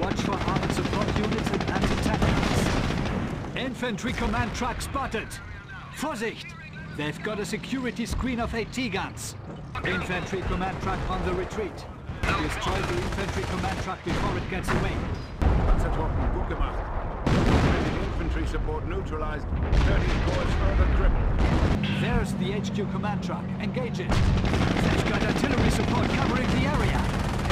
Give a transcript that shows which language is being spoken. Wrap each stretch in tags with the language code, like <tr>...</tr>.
<en>Watch for armored support units and anti-tank guns. Infantry command truck spotted.</en> <de>Vorsicht!</de> <en>They've got a security screen of AT guns. Infantry command truck on the retreat. Destroy the infantry command truck before it gets away.</en> <de>Panzertruppen, gut gemacht.</de> <en>British infantry support neutralized. 30th Corps further crippled. There's the HQ command truck. Engage it. They've got artillery support covering the area.</en>